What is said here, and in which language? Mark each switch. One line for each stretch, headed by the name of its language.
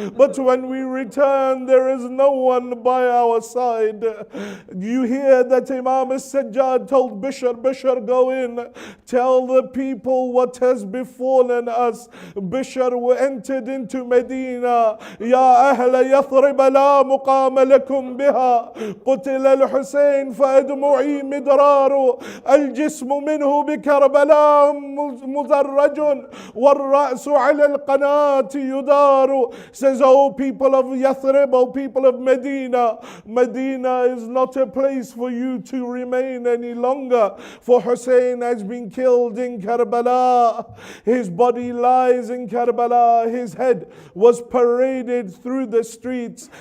English: But when we return, there is no one by our side. You hear that Imam al-Sajjad told Bishr, go in, tell the people what has befallen us. Bishr entered into Medina.
Arabic: Ya ahla Yathrib la muqama lakum biha. قتل الحسين فأدمعي مدرار الجسم منه بكربلاء مزرج وَالرَّأْسُ عَلَى الْقَنَاةِ يُدَارُ.
English: Says, O people of Yathrib, O people of Medina, Medina is not a place for you to remain any longer. For Hussein has been killed in Karbala. His body lies in Karbala. His head was paraded through the streets.